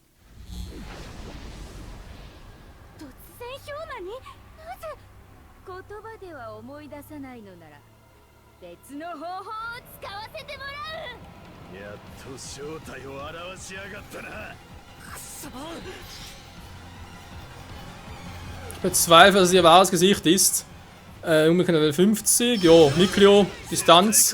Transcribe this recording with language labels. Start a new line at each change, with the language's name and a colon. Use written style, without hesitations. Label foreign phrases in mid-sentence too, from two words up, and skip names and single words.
Japanese: 突然氷馬になぜ。言葉では思い出さないのなら別の方法を使わせてもらう。やっと正体を表しやがったな。くそ。
German: Ich bezweifle, dass ihr wahres Gesicht ist. Umgekehrt Level 50, ja, Miklio, Distanz.